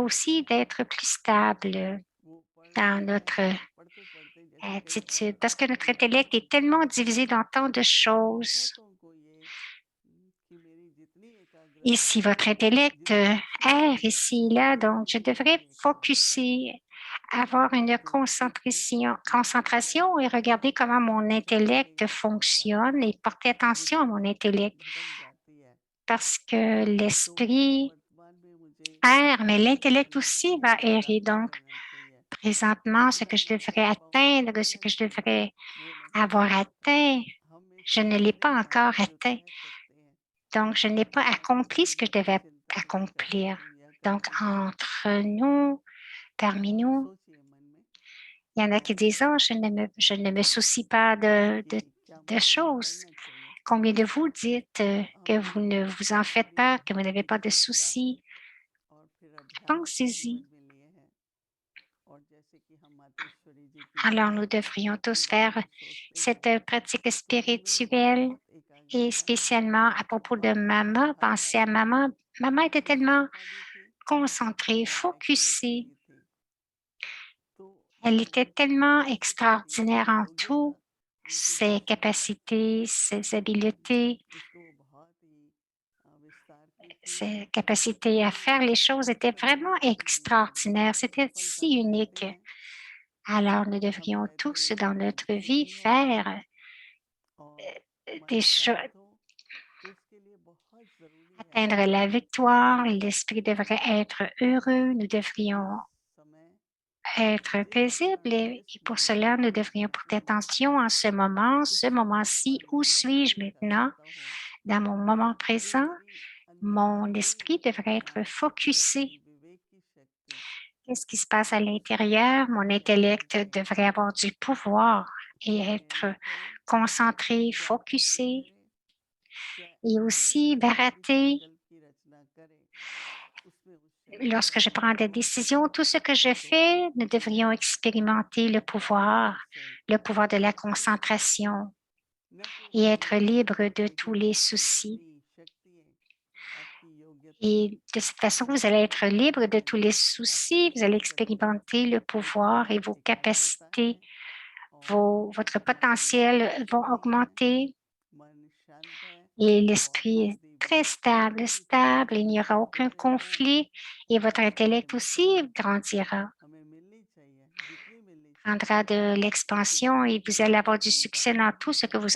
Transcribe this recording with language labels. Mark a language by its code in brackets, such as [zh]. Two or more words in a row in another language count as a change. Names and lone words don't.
[hi] डिवाइन [fr] aussi d'être plus stable [hi] वो पढ़ [fr] dans [hi] रहे हैं [fr] notre [hi] पढ़ते पढ़ते जैसे कई बार [fr] attitude, parce que notre [hi] होता है [fr] intellect est tellement divisé dans tant de choses. [hi] बहुतों को ये कि मेरी जितनी एकाग्रता [fr] Ici, votre intellect [hi] जितनी अच्छी [fr] erre [hi] चीज है [fr] ici, là, [hi] उस [fr] donc je [hi] चीज में [fr] devrais [hi] मेरी एकाग्रता है [fr] focuser, avoir une [hi] तो [fr] concentration et regarder comment mon intellect fonctionne et porter attention à mon intellect, [hi] भटक जाती है [fr] parce que [hi] तो [fr] l'esprit [hi] वर्तमान में मुझे [fr] erre, mais [hi] क्या [fr] l'intellect [hi] करना [fr] aussi [hi] चाहिए [fr] va [hi] क्या [fr] errer. [hi] नहीं [fr] Donc, [hi] करना चाहिए [fr] présentement, ce [hi] जितना [fr] que je [hi] मैं [fr] devrais [hi] कर पाऊँ [fr] atteindre, ce [hi] करना [fr] que je [hi] चाहिए [fr] devrais [hi] वो नहीं [fr] avoir [hi] कर पाता [fr] atteint, [hi] हम एक [fr] je ne l'ai [hi] सारे [fr] pas encore [hi] हैं जो [fr] atteint. [hi] कह सकते हैं [fr] Donc, je n'ai pas [hi] मैं [fr] accompli [hi] किसी [fr] ce que je [hi] बात की [fr] devais [hi] चिंता नहीं करता [fr] accomplir. [hi] हूँ या [fr] Donc, [hi] करती हूँ [fr] entre nous, parmi nous, [hi] सोचिए मन में [fr] il y en a qui disent, oh, je [hi] क्या [fr] ne me [hi] चाहिए [fr] soucie pas [hi] कि क्या [fr] de [hi] मुझे ये [fr] choses. [hi] करना चाहिए [fr] Combien de vous dites que [hi] हम [fr] vous ne vous en faites [hi] हमारी [fr] pas, que vous n'avez [hi] बुद्धि [fr] pas de [hi] चाहे [fr] soucis? [hi] और फिर अध्यात्म को जीवन [fr] Pensez-y. [hi] में लिए हैं और जैसे कि हम मातेश्वरी जी की [fr] Alors, [hi] महिमा [fr] nous devrions [hi] के [fr] tous [hi] बारे [fr] faire [hi] में सोचते हैं [fr] cette pratique [hi] तो उनमें [fr] spirituelle [hi] बहुत [fr] et [hi] एकाग्रता [fr] spécialement à propos de [hi] बहुत [fr] maman. Pensez à [hi] आध्यात्म [fr] maman. Maman était tellement [hi] प्रसन्नता भी थी [fr] concentrée, [hi] और एक्यूरेसी [fr] focusée. [hi] भी थी तो [fr] Elle [hi] जब [fr] était [hi] उनकी [fr] tellement [hi] कैपेसिटी [fr] extraordinaire en [hi] योग्यता [fr] tout, [hi] उनकी [fr] ses [hi] बुद्धिमत्ता [fr] capacités, ses habiletés, [hi] उसको वो बहुत ही विस्तार की थी [fr] ses capacités à [hi] तो [fr] faire les choses étaient [hi] कभी [fr] vraiment [hi] भी अपनी जीवन में [fr] extraordinaires. C'était [hi] सफलता [fr] si [hi] चाहते [fr] unique. [hi] हैं [fr] Alors, nous [hi] हम [fr] devrions [hi] चाहते [fr] tous [hi] हैं कि [fr] dans [hi] हम [fr] notre vie [hi] सुखी हों [fr] faire [hi] और मन [fr] des choses, [hi] शांत हो तो उसके लिए बहुत ज़रूरी है [fr] atteindre la victoire. L'esprit [hi] कि [fr] devrait être heureux. Nous devrions [hi] जिस समय [fr] être [hi] जिस [fr] paisibles [hi] क्षण [fr] et [hi] जिस [fr] pour [hi] मोमेंट [fr] cela, nous [hi] में [fr] devrions porter [hi] मैं [fr] attention [hi] बैठा [fr] à [hi] हूँ [fr] ce [hi] उस [fr] moment-ci. [hi] वर्तमान [fr] Où [hi] में [fr] suis-je [hi] मैं [fr] maintenant? [hi] एकाग्रता हो [fr] Dans mon moment [hi] जो [fr] présent, [hi] मेरी [fr] mon [hi] अंतर्दृष्टि [fr] esprit devrait être [hi] ज्ञान की [fr] focusé. [hi] शक्ति विवेक की शक्ति [fr] Qu'est-ce qui se passe à [hi] उसको [fr] l'intérieur? [hi] बढ़ाने [fr] Mon [hi] की आज्ञा [fr] intellect [hi] करें [fr] devrait avoir du pouvoir et [hi] चाहे [fr] être [hi] अन्य करे [fr] concentré, [hi] क्या कार्य [fr] focusé [hi] करे क्या [fr] et [hi] किसी भी [fr] aussi [hi] प्रकार की [fr] baraté. [hi] संकल्प की रचना करे उसमें उस क्षण [fr] Lorsque je prends [hi] एकाग्रता [fr] des [hi] हो [fr] décisions, tout ce que je [hi] तो [fr] fais, nous devrions [hi] मैं [fr] expérimenter [hi] आसानी से [fr] le pouvoir de la [hi] पूरी तरह से [fr] concentration [hi] न [fr] et [hi] केवल [fr] être [hi] अपने [fr] libre de tous [hi] लेकिन [fr] les [hi] आपकी [fr] soucis. [hi] अपनी शक्तियाँ आपकी योग्यता [fr] Et de cette façon, vous allez être [hi] आपकी [fr] libre de tous les [hi] बुद्धिमत्ता आपकी [fr] soucis, vous allez [hi] बुद्धिशक्ति [fr] expérimenter le pouvoir et vos [hi] एकाग्रता [fr] capacités, [hi] है और [fr] votre [hi] मन [fr] potentiel vont [hi] स्थिर है [fr] augmenter [hi] मन शांत है [fr] et [hi] और [fr] l'esprit est [hi] बुद्धि [fr] très [hi] बहुत [fr] stable, [hi] पूरी तरह [fr] stable, [hi] से [fr] il n'y aura aucun [hi] सुदृढ़ है [fr] conflit et votre [hi] जिसकी [fr] intellect aussi [hi] क्षमता [fr] grandira, [hi] हमें मिलनी चाहिए जितनी मिलनी [fr] prendra [hi] चाहिए [fr] de [hi] उससे [fr] l'expansion et [hi] बहुत [fr] vous allez avoir [hi] अधिक [fr] du [hi] मिलता [fr] succès [hi] है [fr] dans tout ce que vous